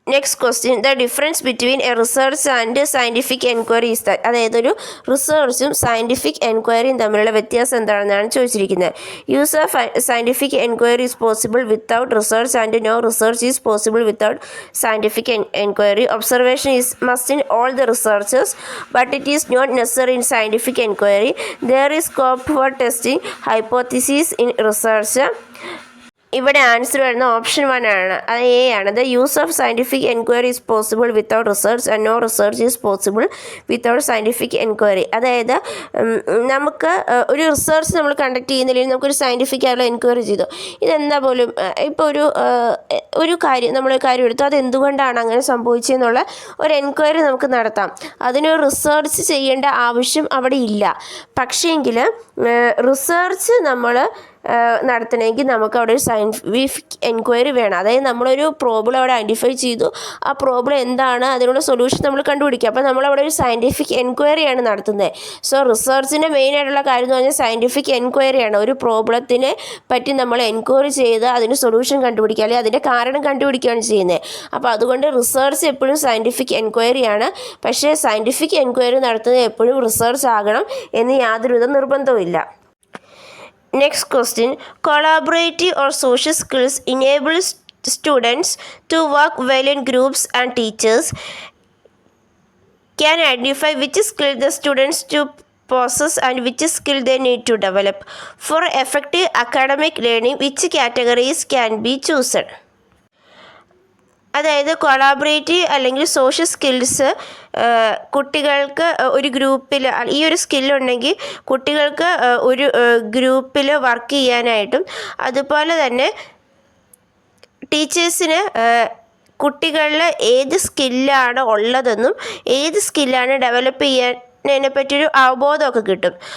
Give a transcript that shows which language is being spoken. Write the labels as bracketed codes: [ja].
[en] Next question, the difference between a research and scientific enquiry is that. [ml] അതായത് ഒരു റിസർച്ചും scientific എൻക്വയറിയും തമ്മിലുള്ള വ്യത്യാസം എന്താണെന്നാണ് ചോദിച്ചിരിക്കുന്നത്. [en] Use of scientific enquiry is possible without research and no research is possible without scientific enquiry. Observation is must in all the researches, but it is not necessary in scientific enquiry. There is scope for testing hypotheses in research. [ml] ഇവിടെ answer വരുന്ന option 1 ആണ്, അത് A ആണ്. [en] The use of scientific enquiry is possible without research and no research is possible without scientific enquiry. [ml] അതായത് നമുക്ക് ഒരു research നമ്മൾ conduct ചെയ്യുന്നില്ലെങ്കിൽ നമുക്കൊരു സയൻറ്റിഫിക് ആയിട്ടുള്ള എൻക്വയറി ചെയ്തു, ഇതെന്താ പോലും ഇപ്പോൾ ഒരു കാര്യം നമ്മളൊരു കാര്യം എടുത്തു, അത് എന്തുകൊണ്ടാണ് അങ്ങനെ സംഭവിച്ചതെന്നുള്ള ഒരു എൻക്വയറി നമുക്ക് നടത്താം. അതിനൊരു റിസർച്ച് ചെയ്യേണ്ട ആവശ്യം അവിടെ ഇല്ല. പക്ഷേങ്കിൽ റിസർച്ച് നമ്മൾ നടത്തണമെങ്കിൽ നമുക്ക് അവിടെ ഒരു സയൻറ്റിഫിക് എൻക്വയറി വേണം. അതായത് നമ്മളൊരു പ്രോബ്ലം അവിടെ ഐഡൻറ്റിഫൈ ചെയ്തു, ആ പ്രോബ്ലം എന്താണ്, അതിനുള്ള സൊല്യൂഷൻ നമ്മൾ കണ്ടുപിടിക്കുക. അപ്പോൾ നമ്മളവിടെ ഒരു സയൻറ്റിഫിക് എൻക്വയറിയാണ് നടത്തുന്നത്. സോ റിസർച്ചിൻ്റെ മെയിനായിട്ടുള്ള കാര്യം എന്ന് പറഞ്ഞാൽ സയൻറ്റിഫിക് എൻക്വയറിയാണ്. ഒരു പ്രോബ്ലത്തിനെ പറ്റി നമ്മൾ എൻക്വയറി ചെയ്ത് അതിന് സൊല്യൂഷൻ കണ്ടുപിടിക്കുക അല്ലെങ്കിൽ അതിൻ്റെ കാരണം കണ്ടുപിടിക്കുകയാണ് ചെയ്യുന്നത്. അപ്പോൾ അതുകൊണ്ട് റിസർച്ച് എപ്പോഴും സയൻറ്റിഫിക് എൻക്വയറിയാണ്. പക്ഷേ സയൻറ്റിഫിക് എൻക്വയറി നടത്തുന്നത് എപ്പോഴും റിസർച്ച് ആകണം എന്ന് യാതൊരുവിധ നിർബന്ധവുമില്ല. [en] Next question, collaborative or social skills enable students to work well in groups and teachers can identify which skill the students to possess and which skill they need to develop. For effective academic learning, which categories can be chosen? [ml] അതായത് collaborative അല്ലെങ്കിൽ social skills കുട്ടികൾക്ക് ഒരു ഗ്രൂപ്പിൽ ഈ ഒരു സ്കില്ലുണ്ടെങ്കിൽ കുട്ടികൾക്ക് ഒരു ഗ്രൂപ്പിൽ വർക്ക് ചെയ്യാനായിട്ടും അതുപോലെ തന്നെ ടീച്ചേഴ്സിന് കുട്ടികളിൽ ഏത് സ്കില്ലാണ് ഉള്ളതെന്നും ഏത് സ്കില്ലാണ് ഡെവലപ്പ് ചെയ്യാൻ പറ്റിയൊരു അവബോധമൊക്കെ കിട്ടും.